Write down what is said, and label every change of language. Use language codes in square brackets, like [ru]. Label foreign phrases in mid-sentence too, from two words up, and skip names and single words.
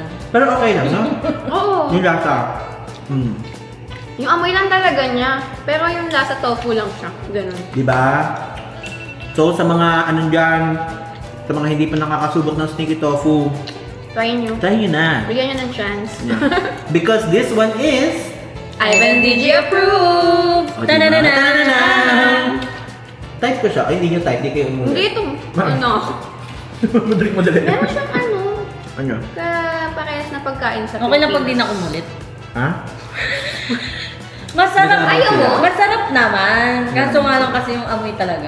[tl] Pero okay lang, no? Oo. Yung lasa. Yung amoy lang talaga niya. Pero yung lasa tofu lang siya. Ganun. Diba? So sa mga ano dyan, Sa mga hindi pa nakakasubok ng sneaky tofu, Try nyo. try nyo na. Bigyan nyo ng chance. [en] Yeah. Because this one is... Ivan DG approved! [tl] Oh, diba? Ta-da-da-da! Type ko siya. Ay, hindi nyo type. Hindi kayo umulit. Hindi ito. Ano? Madali. Meron siyang ano, Ano? parehas na pagkain sa Okay na pag di na kumulit. Ha? Masarap. Ayaw mo? Masarap naman. Kaso nga lang kasi yung amoy talaga.